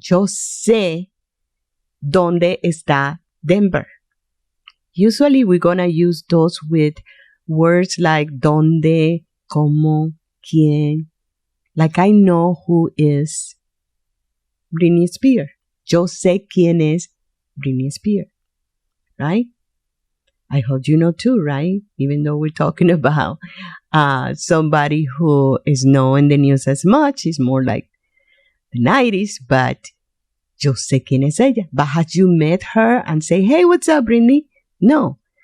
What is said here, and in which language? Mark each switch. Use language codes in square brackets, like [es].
[es] Yo sé dónde está Denver. [en] Usually we're going to use those with words like dónde, cómo, quién. Like I know who is Britney Spears. [es] Yo sé quién es Britney Spears. [en] Right? I hope you know too, right? Even though we're talking about somebody who is known in the news as much, it's more like the 90s, but [es] yo sé quién es ella. [en] But have you met her and say, hey, what's up, Britney? No.